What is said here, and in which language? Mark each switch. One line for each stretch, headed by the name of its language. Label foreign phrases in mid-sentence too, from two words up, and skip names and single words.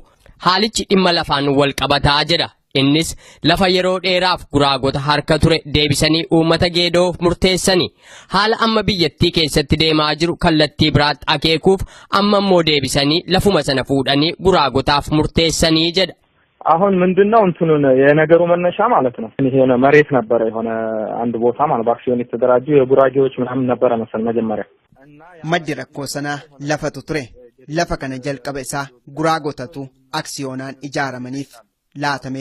Oromo: Haalichi dhimma lafaan wal qabataa jedha. Innis lafa yeroo dheeraaf guraagota harka ture deebisanii uummata geedoof murteessanii haala amma biyyattii keessatti deemaa jiru kallattii biraatti akeekuuf amma immoo deebisanii lafuma sana fuudhanii guraagotaaf murteessanii jedha.
Amharic: አሁን ምንድነው እንትኑን የነገሩ መነሻ ማለት ነው የሆነ መሬት ነበረ የሆነ አንድ ቦታ ማለት በአክሲዮን የተደራጁ የጉራጌዎች ምናምን ነበረ መሰል መጀመሪያ
Oromo: maddi rakkoo sanaa lafatu ture lafa kana jalqaba isaa guraagotatu aksiyoonaan ijaaramaniif laatamee